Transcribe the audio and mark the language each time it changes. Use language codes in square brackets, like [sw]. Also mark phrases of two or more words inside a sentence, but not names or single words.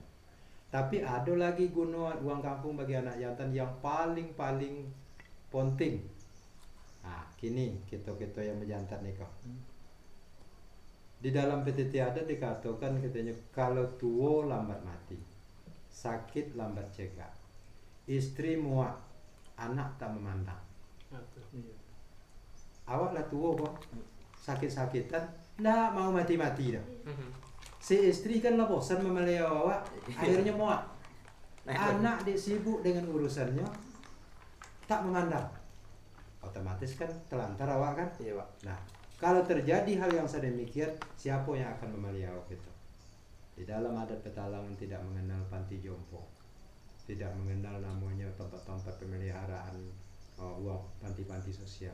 [id] Tapi ada lagi guna uang kampung bagi anak jantan yang paling penting. Kini kita yang berjantan nih kok. Di dalam PTT ada dikatakan katanya kalau tua lambat mati, sakit lambat cegah, istri muak, anak tak memandang. Awak lah tua kok, sakit-sakitan, ndak mau mati-mati dah. Si istri kan lah bosan memelihara awak, akhirnya muak. Anak dia sibuk dengan urusannya, tak memandang. Otomatis kan telantar awak kan? Iya Pak. Nah, kalau terjadi hal yang sedemikian, siapa yang akan memelihara awak itu? Di dalam adat Petalangan tidak mengenal panti jompo, tidak mengenal namanya tempat-tempat pemeliharaan uang panti-panti sosial.